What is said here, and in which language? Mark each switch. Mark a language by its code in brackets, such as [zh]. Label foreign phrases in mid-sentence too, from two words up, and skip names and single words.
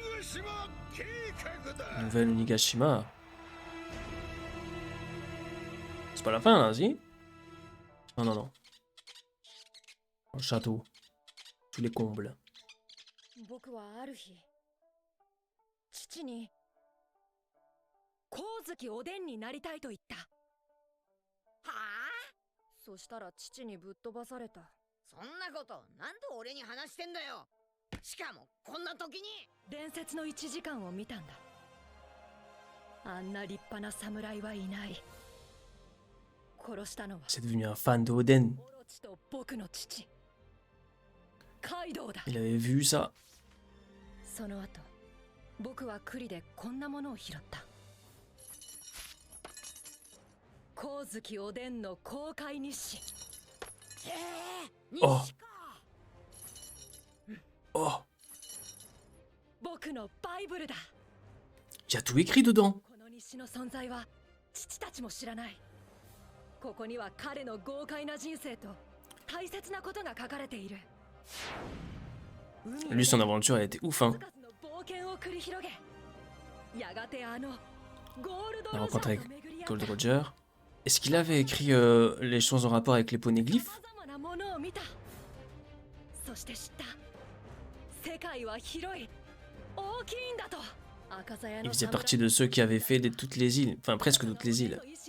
[fr] Nouvelle Onigashima. C'est pas la fin là, si? Non, non, non. Un château. Tous les combles. [ja] 僕はある日、父に光月おでんになりたいと言った。はあ？そしたら父にぶっ飛ばされた。そんなことなんで俺に話してんだよ。しかもこんな時に。伝説の1時間を見たんだ。あんな立派な侍はいない。殺したのは [fr] C'est devenu un fan de Oden. [ja] オロチと僕の父カイドウだ。 [fr] Il avait vu ça. [ja] その後僕は栗でこんなものを拾った。光月おでんの公開日誌。 Oh. Oh. 僕のバイブルだ。 [fr] Il y a tout écrit dedans. [ja] この日誌の存在は父たちも知らない。ここには彼の豪快な人生と大切なことが書かれている。 [fr] Lui, son aventure, elle était ouf, hein. La rencontre avec Gold Roger. Est-ce qu'il avait écrit les choses en rapport avec les poneglyphes? Il faisait partie de ceux qui avaient fait toutes les îles, enfin presque toutes les îles.